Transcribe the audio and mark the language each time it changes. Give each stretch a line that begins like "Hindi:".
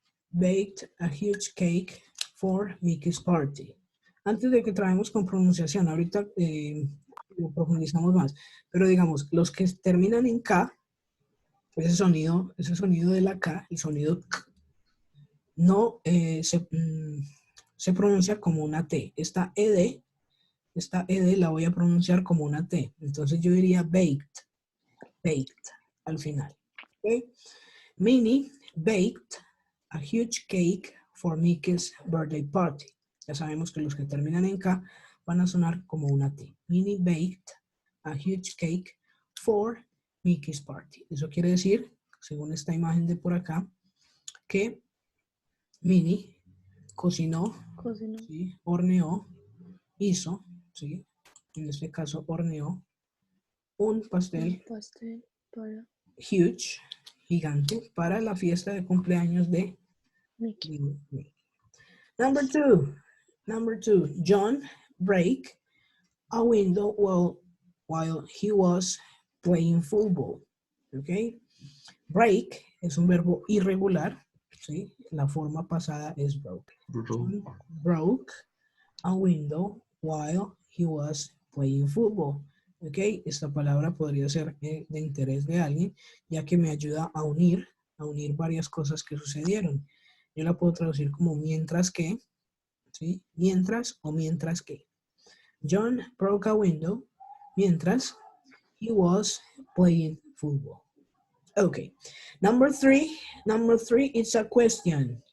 English: Baked a huge cake for Mickey's party.
Spanish: Antes de que traemos con pronunciación, ahorita lo profundizamos más, pero digamos, los que terminan en K, ese sonido de la K, el sonido K, no se pronuncia como una T. Esta ED la voy a pronunciar como una T. Entonces yo diría baked al final. ¿Okay?
English: Minnie baked a huge cake for Mickey's birthday party.
Spanish: Ya sabemos que los que terminan en K van a sonar como una T.
English: Minnie baked a huge cake for Mickey's party.
Spanish: Eso quiere decir, según esta imagen de por acá, que Minnie cocinó, ¿sí? Horneó, hizo, ¿sí? En este caso horneó un pastel para huge, gigante, para la fiesta de cumpleaños de Mickey.
English: Number two, John break a window while he was playing football. ¿Ok?
Spanish: Break es un verbo irregular, ¿sí? La forma pasada es broke.
English: John broke a window while he was playing football. ¿Ok?
Spanish: Esta palabra podría ser de interés de alguien, ya que me ayuda a unir varias cosas que sucedieron. Yo la puedo traducir como mientras que, ¿sí? Mientras o mientras que.
English: John broke a window mientras he was playing football. Okay. Number three, it's a question.